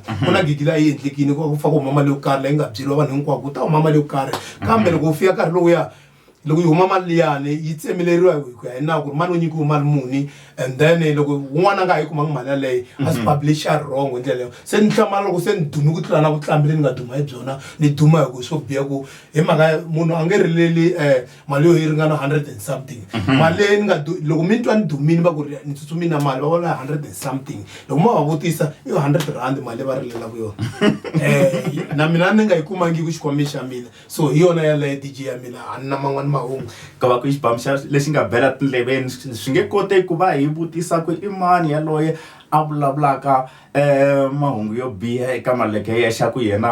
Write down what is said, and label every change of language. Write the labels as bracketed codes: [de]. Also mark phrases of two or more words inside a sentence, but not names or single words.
[ts] Ku na gigi laha yi endlekini ku fa ku huma mali yo karhi leyi nga byeriwa vanhu hinkwavo ku ta huma mali yo karhi, kambe loko u fika nkarhi lowuya loko yi huma mali liyani yi tsemeleriwa hi ku ya hi nawu ku ri mani u nyikiwe mali muni [en] and then [ts] loko un'wana nga ha yi kumangi mali yaleyo a swi publisha wrong hi ndlela leyo se ni hlamala loko se ni dume ku tlula na vutlambi leyi ni nga duma hi byona ni duma hi ku swo biha ku hi mhaka munhu a nge rileli mali yo yi ringana [en] 100 and something [ts] mali leyi ni nga loko mi twa ni dumini va ku ri ni tsutsumini na mali va vona [en] 100 and something [ts] loko mo va vutisa i 100 rand mali va rilelaku yona na mina ni nga yi kumangi ku xikhwameni xa mina so hi yona yaleyo DJ ya mina a ni na man'wani mahungu ka va ku xibhamu lexi nga bela tindleveni swi nge koteki ku va hi vutisa ku i mani yaloye a vulavulaka mahungu yo biha eka Maluleke yexe ku yena